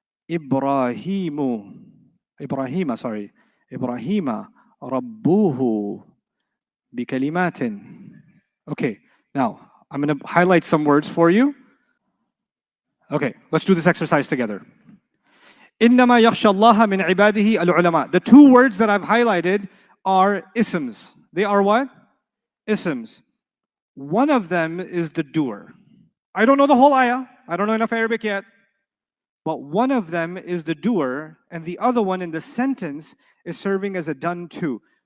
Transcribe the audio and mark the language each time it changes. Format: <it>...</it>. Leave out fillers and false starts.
<ar>Ibrahimu. Ibrahima, sorry. Ibrahima Rabbuhu bikalimatin.</ar> <en>Okay, now I'm going to highlight some words for you. Okay, let's do this exercise together.</en> <ar>إنما يخشى الله من عباده العلماء.</ar> <en>The two words that I've highlighted are isms. They are what? Isms. One of them is the doer. I don't know the whole ayah. I don't know enough Arabic yet. But one of them is the doer, and the other one in the sentence is serving as a done to.</en>